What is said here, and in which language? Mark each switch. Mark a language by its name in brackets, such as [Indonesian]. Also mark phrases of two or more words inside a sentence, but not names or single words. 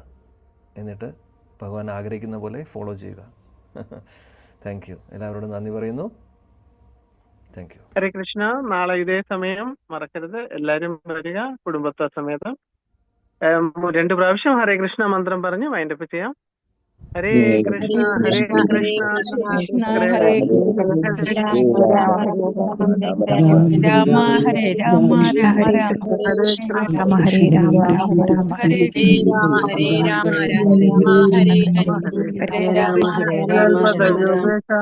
[Malayalam] എന്നിട്ട് ഭഗവാൻ ആഗ്രഹിക്കുന്ന പോലെ ഫോളോ ചെയ്യുക. [English] thank you. [Malayalam] എല്ലാവരോടും നന്ദി പറയുന്നു. [English] thank you. [Sanskrit] ഹരേ കൃഷ്ണ. [Malayalam] നാളെ ഇതേ സമയം മറക്കരുത്, എല്ലാവരും വരിക കുടുംബത്വ സമേതം. 2 പ്രാവശ്യം [Sanskrit] ഹരേ കൃഷ്ണ [Malayalam] മന്ത്രം പറഞ്ഞ് വൈൻഡപ്പ് ചെയ്യാം. [Sanskrit] ഹരേ കൃഷ്ണ ഹരേ കൃഷ്ണ ഹരേ രാമ ഹരേ രാമ രാമ രാമ രാമ ഹരേ രാമ രാമ രാമ ഹരേ രാമ ഹരേ രാമ രാമ ഹരേ ഹരേ രാമ ഹരേ രാമ.